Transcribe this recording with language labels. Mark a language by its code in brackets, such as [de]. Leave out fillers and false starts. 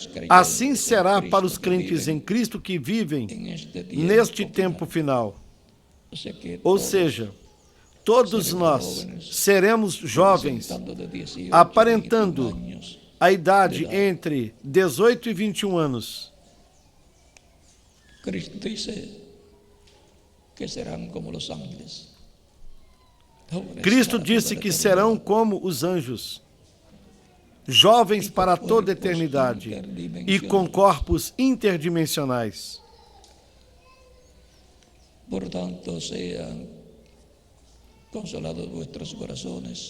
[pt] Assim será para os crentes em Cristo que vivem neste tempo final. Ou seja, todos nós seremos jovens, aparentando a idade entre 18 e 21 anos. [es] Cristo dice que serán como los ángeles. [pt] Cristo disse que serão como os anjos, jovens para toda a eternidade e com corpos interdimensionais. [es] Portanto, sean consolados vuestros corazones.